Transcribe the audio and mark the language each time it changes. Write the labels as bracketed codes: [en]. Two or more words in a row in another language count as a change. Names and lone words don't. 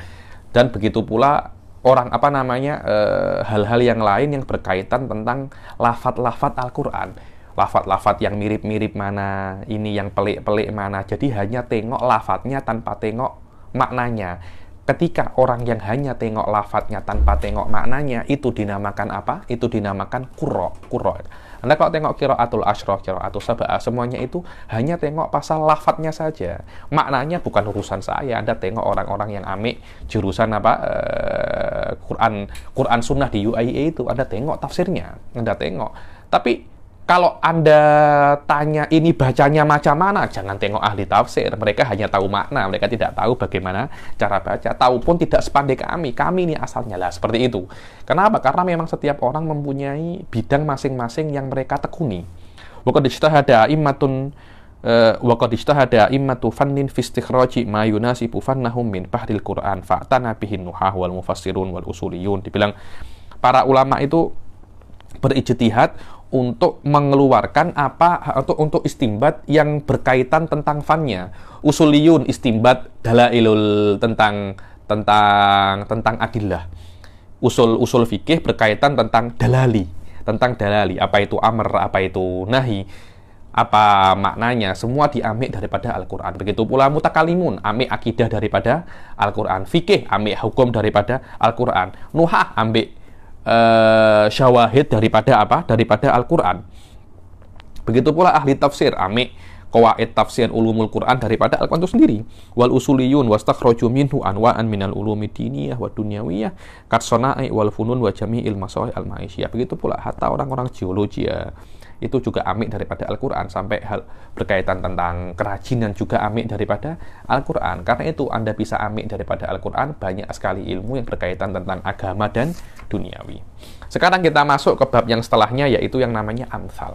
[id] Dan begitu pula orang hal-hal yang lain yang berkaitan tentang lafaz-lafaz Al-Qur'an. Lafaz-lafaz yang mirip-mirip mana, ini yang pelik-pelik mana. Jadi hanya tengok lafaznya tanpa tengok maknanya. Ketika orang yang hanya tengok lafadznya tanpa tengok maknanya, itu dinamakan apa? Itu dinamakan qurra. Anda kalau tengok [ar] القراءات العشرة، القراءات السبعة, [id] semuanya itu hanya tengok pasal lafadznya saja. Maknanya bukan urusan saya. Anda tengok orang-orang yang amik jurusan Quran sunnah di UIA itu, Anda tengok tafsirnya, Anda tengok. Tapi kalau Anda tanya ini bacanya macam mana, jangan tengok ahli tafsir. Mereka hanya tahu makna, mereka tidak tahu bagaimana cara baca. Tahu pun tidak sepandai kami. Kami ini asalnya lah seperti itu. Kenapa? Karena memang setiap orang mempunyai bidang masing-masing yang mereka tekuni. [ar] وقد اجتهد أئمة فن في استخراج ما يناسب فنهم من بحر القرآن فأتانا بهن النحاة والمفسرون والأصوليون. [id] Dibilang para ulama itu berijtihad untuk mengeluarkan atau untuk istimbat yang berkaitan tentang fannya. [ar] أصوليون استنباط دلائل tentang adillah. [id] Usul fikih berkaitan tentang dalali, apa itu amr, apa itu nahi, apa maknanya, semua diambil daripada Al-Quran. Begitu pula mutakalimun, ambil akidah daripada Al-Quran. Fikih, ambil hukum daripada Al-Quran. Nuhah, ambil syawahid daripada Al-Quran. Begitu pula ahli tafsir, amik [ar] قواعد تفسير علوم القرآن [id] daripada Al-Quran itu sendiri. [ar] والأصوليون واستخرجوا منه أنواعا من العلوم دينية ودنيوية كالصنائع والفنون وجميع المصالح المعيشية. [id] Begitu pula hatta orang-orang geologi itu juga amik daripada Al-Quran, sampai hal berkaitan tentang kerajinan juga amik daripada Al-Quran. Karena itu Anda bisa amik daripada Al-Quran banyak sekali ilmu yang berkaitan tentang agama dan duniawi. Sekarang kita masuk ke bab yang setelahnya, yaitu yang namanya amsal.